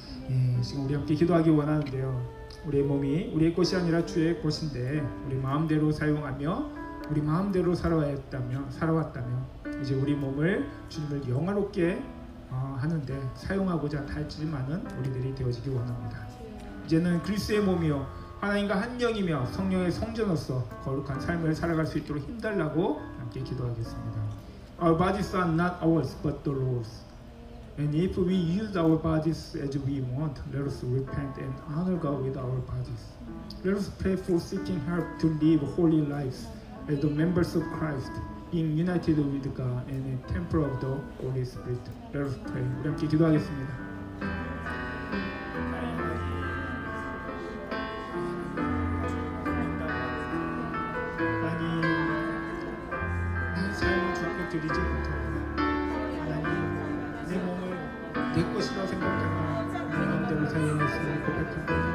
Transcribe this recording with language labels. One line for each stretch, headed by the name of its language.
Korean: 예, 지금 우리 함께 기도하기 원하는데요. 우리의 몸이 우리의 것이 아니라 주의 것인데 우리 마음대로 사용하며 우리 마음대로 살아왔다면 이제 우리 몸을 주님을 영화롭게 하는데 사용하고자 할지만은 우리들이 되어지기 원합니다. 이제는 그리스도의 몸이요 하나님과 한 영이며 성령의 성전으로서 거룩한 삶을 살아갈 수 있도록 힘달라고 함께 기도하겠습니다.
English: Our bodies are not ours but the Lord's. And if we use our bodies as we want, let us repent and honor God with our bodies. Let us pray for seeking help to live holy lives as the members of Christ, being united with God and a temple of the Holy Spirit. Let us pray.
Korean: 우리 함께 기도하겠습니다. 하나님, 내 삶을 주께 드리지 못하고 하나님, 내 몸을 내 것이라 생각하며 내 마음대로 사용했음을 고백합니다.